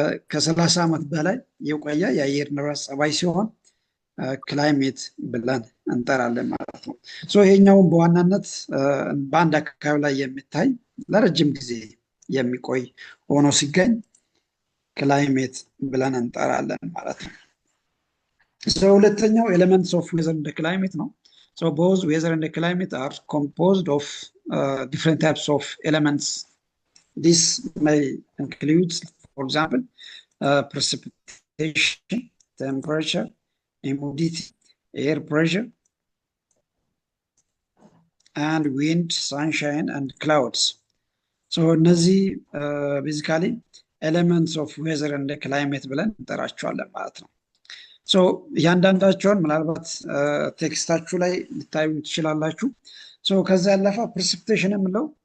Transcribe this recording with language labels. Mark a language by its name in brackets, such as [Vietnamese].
[Amharic] ከ30 ዓመት በላይ የቆየ የአየር ንብረት ጸባይ ሲሆን ክላይሜት ብለን እንጠራለን ማለት ነው። ይሄኛውን በዋናነት በአንድ አካባቢ ላይ የሚታይ ለረጅም ጊዜ የሚቆይ ሆኖ ሲገኝ ክላይሜት ብለን እንጠራለን ማለት ነው። ሁለተኛው ኤሌመንትስ ኦፍ ዌዘር እንደ ክላይሜት ነው። [English] both weather and climate are composed of different types of elements. This may include, for example, precipitation, temperature, humidity, air pressure, and wind, sunshine, and clouds. [Amharic] እነዚህ [English] basically elements of weather and climate [Amharic] ብለን እንጠራቸዋለን ማለት ነው። እያንዳንዳቸውን ምናልባት ቴክስታችሁ ላይ ልታዩ ትችላላችሁ። ከዛ ያለፈ ፕሬሲፒቴሽን የምለው